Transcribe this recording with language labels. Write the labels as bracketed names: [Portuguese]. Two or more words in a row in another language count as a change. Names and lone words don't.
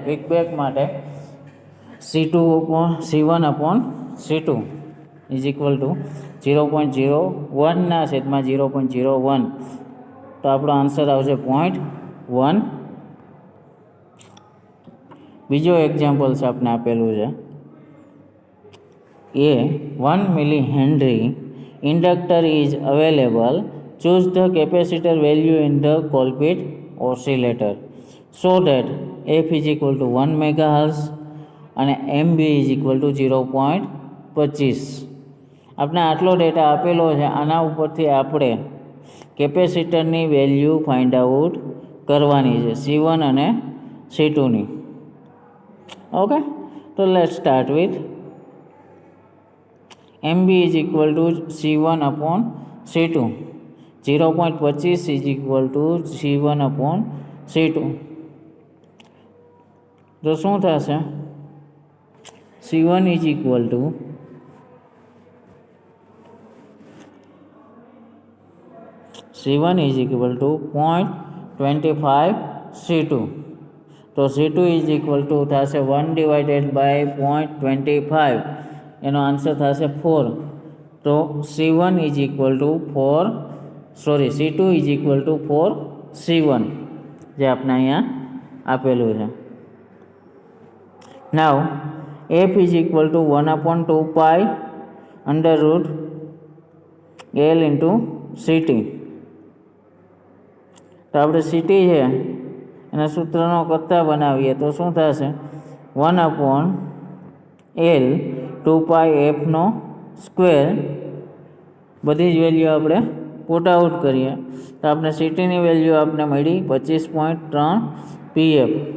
[Gujarati] ફીડબેક માટે C1/C2 = 0.01 ના છેદમાં 0.01. તો આપણો આન્સર આવશે 0.1. બીજો એક્ઝામ્પલ્સ આપણે આપેલું છે [English] A 1 milli henry inductor is available choose the capacitor value in the Colpit oscillator so that f is equal to 1 megahertz અને MB is equal to 0.25. [Gujarati] આપણે આટલો ડેટા આપેલો છે, આના ઉપરથી આપણે કેપેસિટરની વેલ્યુ [English] find out [Gujarati] કરવાની છે, C1 અને C2ની. [English] ઓકે, તો let start with MB is equal to C1 upon C2. 0.25 is equal to C1 upon C2. [Gujarati] તો શું થશે? [English] C1 is equal to C1 is equal to 0.25 C2. તો C2 is equal to થશે 1 divided by 0.25. [Gujarati] એનો આન્સર થશે 4. તો [English] C1 is equal to 4 C2 is equal to 4 C1 [Gujarati] જે આપણે અહીંયા આપેલું છે. [English] નાવ f is equal to 1 upon 2 pi under root L into CT. [Gujarati] તો આપણે CT છે એના સૂત્રનો કરતા બનાવીએ તો શું થશે? [English] 1 upon L 2 pi fનો સ્ક્વેર. [Gujarati] બધી જ વેલ્યુ આપણે [English] put out [Gujarati] કરીએ તો આપણે CTની વેલ્યુ આપણે મળી 25.3 pf.